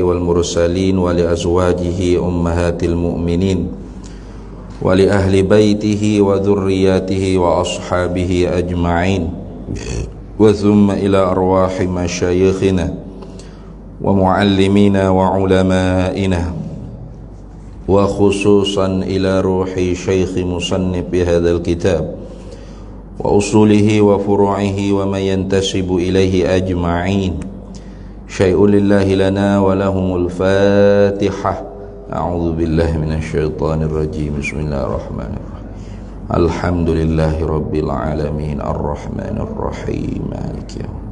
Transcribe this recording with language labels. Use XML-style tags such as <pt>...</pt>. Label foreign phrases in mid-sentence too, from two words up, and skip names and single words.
<ar>والمرسلين ولأزواجه أمهات المؤمنين ولأهل بيته وذريته وأصحابه أجمعين وثم إلى أرواح مشايخنا ومعلمينا وعلمائنا وخصوصا إلى روح شيخ مصنف بهذا الكتاب وأصوله وفروعه ومن ينتسب إليه أجمعين. شيء لله لنا ولهم الفاتحة. أعوذ بالله من الشيطان الرجيم. بسم الله الرحمن الرحيم. الحمد لله رب العالمين الرحمن الرحيم مالك يوم الدين.</ar>